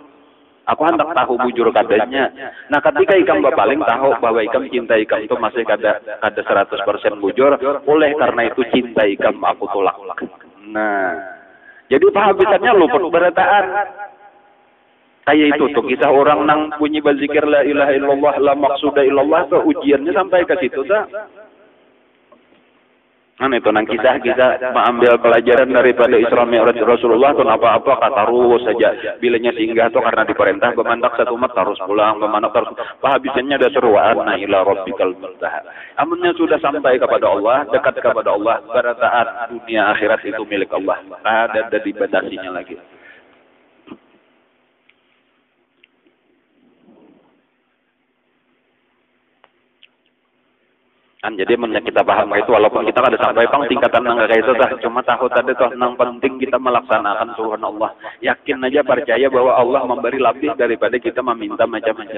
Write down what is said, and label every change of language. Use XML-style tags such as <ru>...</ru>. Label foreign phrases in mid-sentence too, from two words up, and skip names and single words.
<bjn>Aku hendak tahu bujur kadanya. Nah ketika ikam berpaling tahu bahwa ikam cinta ikam itu masih kada 100% bujur. Oleh karena itu cinta ikam aku tolak. Nah, jadi penghabisannya luput berataan. Kayak itu tuh kisah orang nang bunyi berzikir</bjn> <ar>لا إله إلا الله لا مقصود إلا الله</ar> <bjn>tuh ujiannya sampai ke situ tuh. Kan itu nang kisah-kisah mengambil pelajaran daripada Isra Mi'raj Rasulullah tuh apa-apa kata terus saja bilanya singgah tuh karena diperintah bemandak satu umat harus pulang bemandak terus habisnya ada seruan na</bjn> <ar>إلى ربك المنتهى.</ar> <bjn>Amunnya sudah sampai kepada Allah, dekat kepada Allah, pada saat dunia akhirat itu milik Allah. Ada dibatasinya lagi. Kan jadi kita paham itu walaupun kita ada sampai pang tingkatan nang kayak itu dah cuma tahu tadi toh nang penting kita melaksanakan suruhan Allah, yakin aja percaya bahwa Allah memberi lebih daripada kita meminta macam-macam.</bjn>